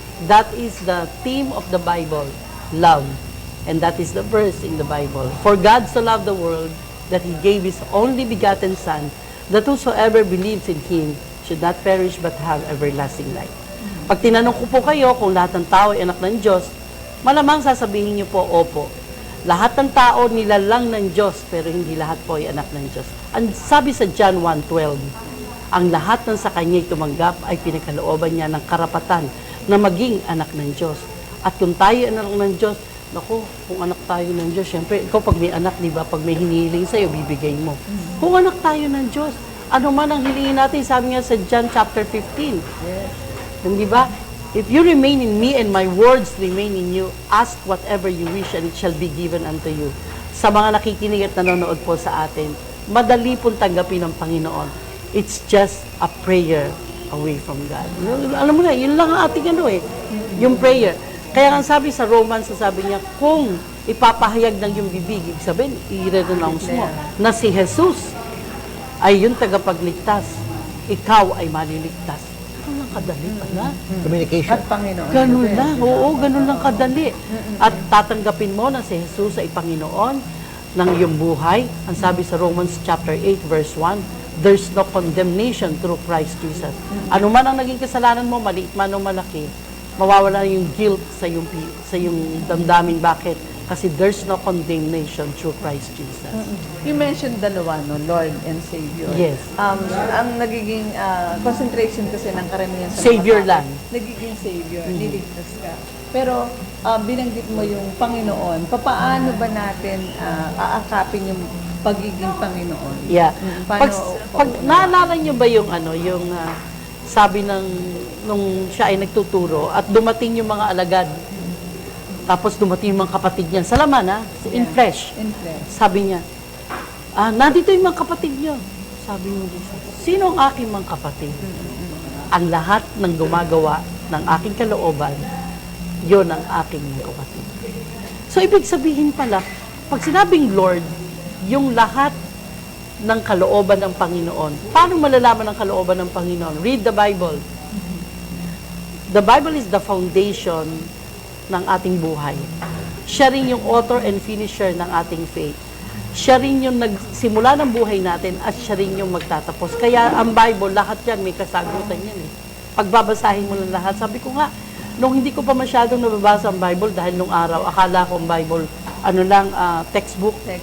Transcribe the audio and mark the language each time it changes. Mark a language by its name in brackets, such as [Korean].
[English] That is the theme of the Bible, love. And that is the verse in the Bible. For God so loved the world that He gave His only begotten Son, that whosoever believes in Him should not perish but have everlasting life. [Filipino] Pag tinanong ko po kayo kung lahat ng tao ay anak ng Diyos, malamang sasabihin niyo po, opo. Lahat ng tao nilalang ng Diyos, pero hindi lahat po ay anak ng Diyos. Ang sabi sa John 1:12, ang lahat ng sa Kanya'y tumanggap ay pinagkalooban niya ng karapatan na maging anak ng Diyos. At kung tayo ay anak ng Diyos, naku, kung anak tayo ng Diyos, syempre, ikaw pag may anak, di ba, pag may hinihiling sa'yo, bibigay mo. Kung anak tayo ng Diyos, ano man ang hilingin natin, sabi nga sa John chapter 15. Yes. Di ba? [English] If you remain in me and my words remain in you, ask whatever you wish and it shall be given unto you. [Filipino] Sa mga nakikinig at nanonood po sa atin, madali pong tanggapin ng Panginoon. [English] It's just a prayer away from God. [Filipino] Alam mo na, yun lang ang ating yung prayer. Kaya nga sabi sa Romans, sabi niya, kung ipapahayag ng yung bibig, ibig sabihin, i-renounce mo na si Jesus ay yung tagapagligtas, ikaw ay maliligtas. Ganun lang kadali pala. Communication. At Panginoon. Ganun lang, oo, ganun lang kadali. At tatanggapin mo na si Jesus ay Panginoon ng iyong buhay. Ang sabi sa [English] Romans chapter 8 verse 1, there's no condemnation through Christ Jesus. [Filipino] Ano man ang naging kasalanan mo, maliit man o malaki, mawawala yung guilt sa yung damdamin. Bakit? Kasi [English] there's no condemnation through Christ Jesus. You mentioned [Filipino] dalawa, no? [English] Lord and Savior. Yes. [Filipino] Ang nagiging concentration kasi ng karamihan sa [English] Savior [Filipino] mga tao, lang. nagiging Savior, niligtas ka. Pero binanggit mo yung Panginoon. Paano ba natin aakapin yung pagiging Panginoon? [English] Yeah. [Filipino] Paano- Pag naalala niyo ba yung sabi nung siya ay nagtuturo at dumating yung mga alagad, tapos dumating yung mga kapatid niya, sa laman [English] in flesh. In flesh. [Filipino] Sabi niya, nandito yung mga kapatid niyo. Sabi mo, sino ang aking mga kapatid? Ang lahat ng gumagawa ng aking kalooban, yon ang aking mga kapatid. So, ibig sabihin pala, pag sinabing Lord, yung lahat ng kalooban ng Panginoon. Paano malalaman ang kalooban ng Panginoon? [English] Read the Bible. The Bible is the foundation [Filipino] ng ating buhay. Siya rin yung [English] author and finisher [Filipino] ng ating faith. Siya rin yung nagsimula ng buhay natin at siya rin yung magtatapos. Kaya ang Bible, lahat yan, may kasagutan yan Pagbabasahin mo lang lahat. Sabi ko nga, nung hindi ko pa masyadong nababasa ang Bible dahil nung araw, akala ko ang Bible, textbook.